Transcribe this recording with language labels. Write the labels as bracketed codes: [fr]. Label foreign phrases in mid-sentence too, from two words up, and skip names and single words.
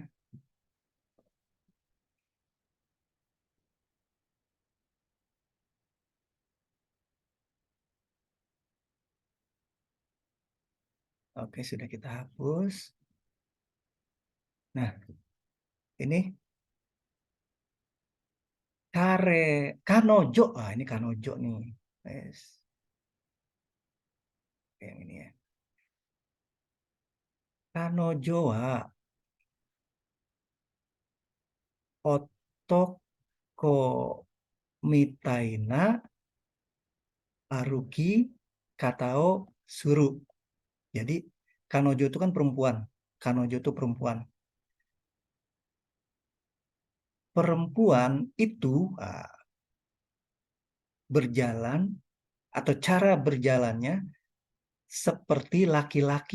[id] Oke, sudah kita hapus. Nah, ini kanojo. Ah, ini kanojo nih. Yes. Yang ini ya. [ja] 彼女は男みたいな歩き方をする. [id] Jadi kanojo itu kan perempuan. Kanojo itu perempuan. Perempuan itu berjalan atau cara berjalannya seperti laki-laki.